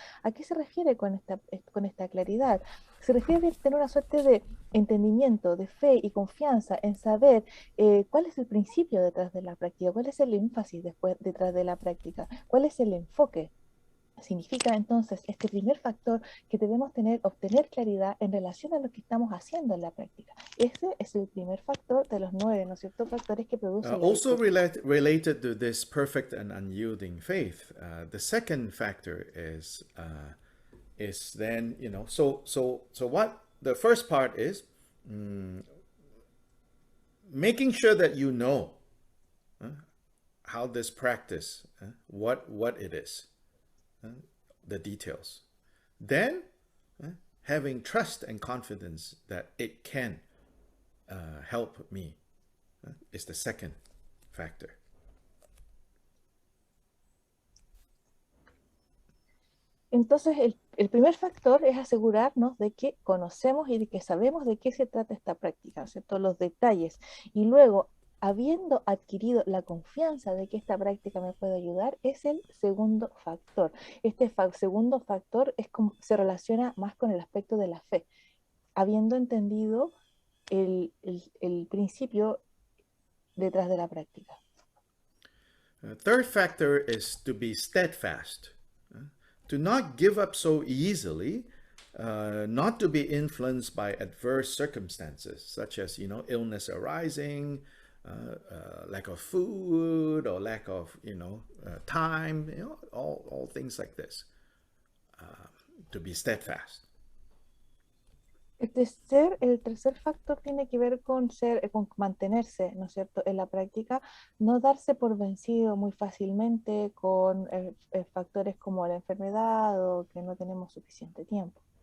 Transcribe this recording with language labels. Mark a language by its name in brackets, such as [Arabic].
[Spanish] ¿A qué se refiere con esta claridad? Se refiere a tener una suerte de entendimiento, de fe y confianza en saber cuál es el principio detrás de la práctica, cuál es el énfasis detrás de la práctica, cuál es el enfoque. Significa entonces este primer factor que debemos obtener claridad en relación a lo que estamos haciendo en la práctica. Ese es el primer factor de los 9, ¿no es cierto?, factores que producen la [English] also [Spanish] virtud. [English] related to this perfect and unyielding faith, the second factor is then, so what the first part is making sure that you know how this practice, what it is, the details. Then, having trust and confidence that it can help me is the second factor. [Spanish] Entonces, el primer factor es asegurarnos de que conocemos y de que sabemos de qué se trata esta práctica, ¿cierto? Los detalles. Y luego, habiendo adquirido la confianza de que esta práctica me puede ayudar, es el segundo factor. Este segundo factor se relaciona más con el aspecto de la fe, habiendo entendido el principio detrás de la práctica. [English] Third factor is to be steadfast, to not give up so easily, not to be influenced by adverse circumstances, such as, illness arising, lack of food, or lack of, time, all things like this, to be steadfast. [Spanish] El tercer factor tiene que ver con mantenerse, ¿no es cierto?, en la práctica, no darse por vencido muy fácilmente con factores como la enfermedad o que no tenemos suficiente tiempo.